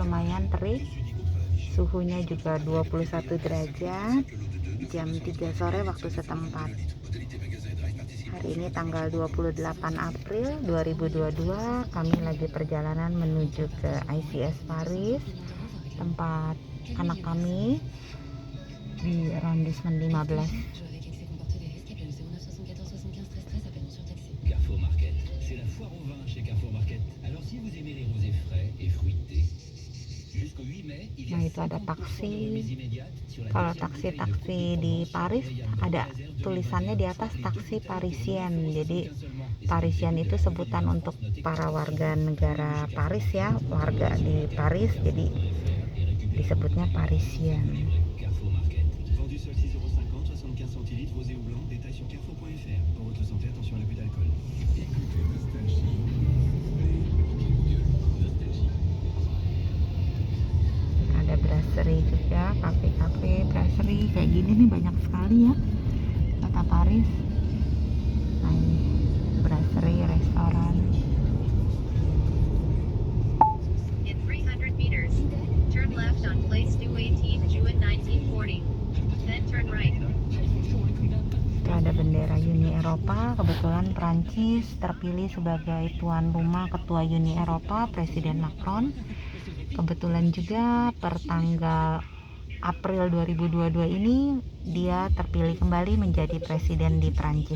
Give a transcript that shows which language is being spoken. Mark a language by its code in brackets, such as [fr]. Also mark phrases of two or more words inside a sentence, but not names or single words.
[id] lumayan terik, suhunya juga 21 derajat, jam 3 sore waktu setempat. Hari ini tanggal 28 April 2022, kami lagi perjalanan menuju ke ICS Paris, tempat anak kami di arrondissement 15. [fr] Carrefour Market, c'est la foire au vin chez Carrefour Market. Alors si vous aimez les rosés frais et fruités, jusqu'au 8 mai, il y a [id] Nah itu ada [fr] 50% de [id] taksi. [fr] remise immédiate sur la [id] Kalau [fr] deuxième bouteille de [id] taksi-taksi [fr] Côte [id] di [fr] Provence. [id] Paris ada tulisannya di atas taksi Parisien. Jadi Parisien itu sebutan untuk para warga negara Paris ya, warga di Paris, jadi disebutnya Parisien. [fr] Carrefour Market. Vendu seul 6,50 €, 75 centilitres, rosé ou blanc. Détail sur carrefour.fr. Pour votre santé, attention à l'abus d'alcool. [id] Ada brasserie juga, kafe-kafe, brasserie kayak gini nih banyak sekali ya, kota Paris. Nah ini brasserie, restoran. [en] In 300 meters, turn left on Place du 18 Juin 1940. Then turn right. [id] Itu ada bendera Uni Eropa. Kebetulan Prancis terpilih sebagai tuan rumah ketua Uni Eropa, Presiden Macron. Kebetulan juga per tanggal April 2022 ini dia terpilih kembali menjadi presiden di Prancis.